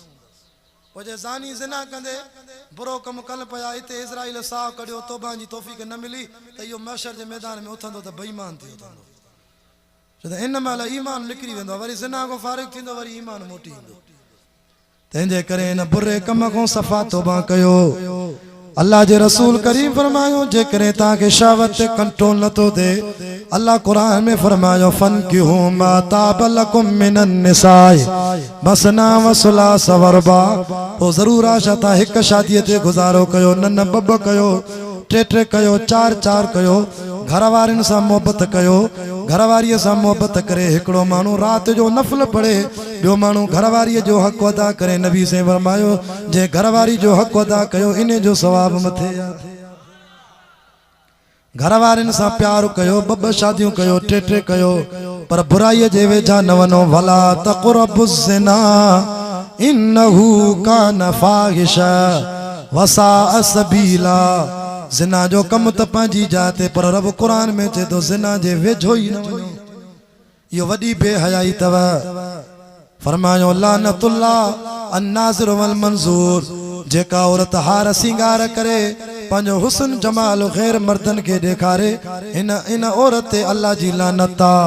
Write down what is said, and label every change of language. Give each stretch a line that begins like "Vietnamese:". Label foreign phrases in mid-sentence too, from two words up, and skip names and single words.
Sindhi: पोइ जे ज़ानी ज़िना कंदे बुरो कमु कनि पिया हिते इज़राइल साहु कढियो तौबा जी तौफ़ीक़ न मिली त इहो महशर जे मैदान में उथंदो त बेईमान थी उथंदो छो त इन महिल ईमान निकिरी वेंदो वरी ज़िना खां फारिग़ थींदो वरी ईमान मोटी ईंदो। तंहिंजे करे इन बुरे कम खां सफ़ा तौबा कयो। अल्लाह जे रसूल करीम फरमायो जेकॾहिं तव्हांखे शहवत ते कंट्रोल नथो थिए अल्लाह कुरान में फरमायो
Arabic: فانكحوا ما طاب لكم من النساء مثنى وثلاث ورباع.
Sindhi: पोइ ज़रूर आहे छा तव्हां हिकु शादीअ ते गुज़ारो कयो न ॿ कयो टे कयो चार कयो घर वारनि सां मोहबत कयो घरवारीअ सां मोहबत करे हिकिड़ो माण्हू राति जो नफ़ल पढ़े ॿियो माण्हू घरवारीअ जो हक़ अदा करे। नबी से फरमायो जे घरवारी जो हक़ अदा कयो इन जो सवाब मथे आहे। घरवारनि सां प्यार कयो ॿ शादियूं कयो टे कयो पर बुराईअ जे वेझा न वञो
Arabic: ولا تقربوا الزنا إنه كان فاحشة وساء سبيلا.
Sindhi: ज़िना जो कम त पंहिंजी जाइ ते पर रब कुरान में चए थो ज़िना जे वेझो ई न वञो इहो वॾी बेहयाई अथव। फरमायो
Arabic: لعن الله الناظر والمنظور
Sindhi: जेका औरत हार सिंगार करे पंहिंजो हुस्न जमाल ग़ैर मर्दन खे ॾेखारे इन औरत ते अल्लाह जी लानत आहे।